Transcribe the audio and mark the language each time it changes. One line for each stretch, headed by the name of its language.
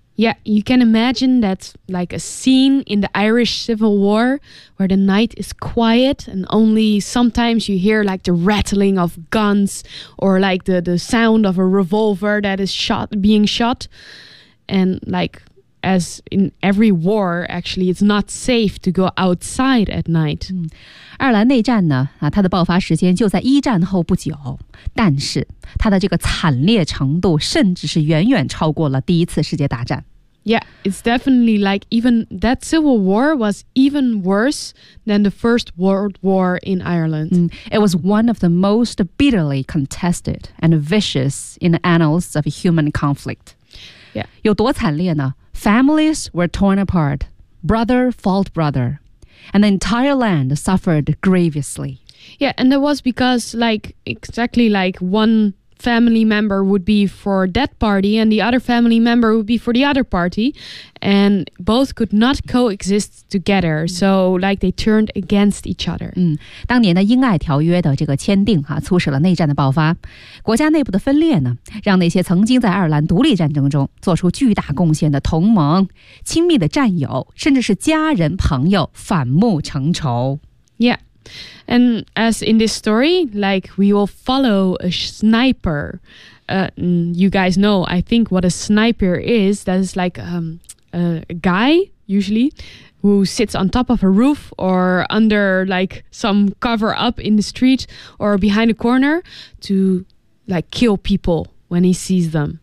English: Yeah, you can imagine that's like a scene in the Irish Civil War where the night is quiet and only sometimes you hear like the rattling of guns or like the sound of a revolver that is being shot. And like as in every war, actually, it's not safe to go outside at night.
Chinese: 爱尔兰内战呢，它的爆发时间就在一战后不久，但是它的这个惨烈程度甚至是远远超过了第一次世界大战。
English: Yeah, it's definitely like even that civil war was even worse than the First World War in Ireland. It was one of the most bitterly contested and vicious in the annals of human conflict. Yeah.
Chinese: 有多惨烈呢？
English: Families were torn apart. Brother fought brother. And the entire land suffered grievously. Yeah, and that was because like exactly like one family member would be for that party and the other family member would be for the other party. And both could not coexist together. So like they turned against each other.
Chinese: 当年的英爱条约的这个签订促使了内战的爆发。国家内部的分裂呢让那些曾经在爱尔兰独立战争中做出巨大贡献的同盟、亲密的战友甚至是家人朋友反目成仇。
English: Yeah. And as in this story, like we will follow a sniper. You guys know, I think, what a sniper is. That is like a guy, usually, who sits on top of a roof or under like some cover up in the street or behind a corner to like kill people when he sees them.